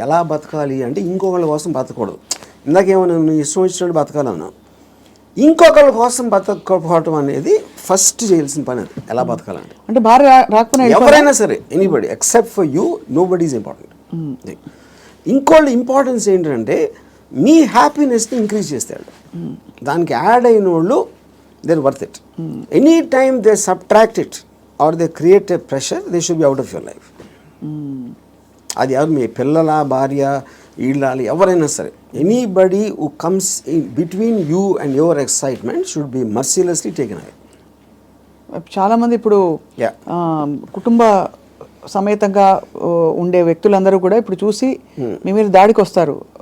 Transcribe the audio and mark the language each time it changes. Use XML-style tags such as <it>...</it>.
<te>ఎలా బతకాలి అంటే ఇంకొకళ్ళ కోసం బతకూడదు. ఇందాకేమన్నా నువ్వు ఇష్టం వచ్చినట్టు బతకాలన్నా, ఇంకొకళ్ళ కోసం బతకపోవటం అనేది ఫస్ట్ చేయాల్సిన పని. అది ఎలా బతకాలంటే, అంటే భార్య రాకపోయినా ఎవరైనా సరే,</te> <en>Anybody except for you, nobody is important.</en> <te>ఇంకోళ్ళ importance ఏంటంటే మీ హ్యాపీనెస్ని ఇంక్రీజ్ చేస్తాడు. దానికి యాడ్ అయిన వాళ్ళు</te> <en>they're worth it. Any time they subtract it or they create a pressure, they should be out of your life.</en> <te>అది ఎవరు, మీ పిల్లల, భార్య, ఇళ్ళాలి, ఎవరైనా సరే,</te> <en>Anybody who comes in between you and your excitement should be mercilessly taken away.</en> <te>చాలామంది ఇప్పుడు కుటుంబ సమేతంగా ఉండే వ్యక్తులందరూ కూడా ఇప్పుడు చూసి మీ మీద దాడికి వస్తారు.</te>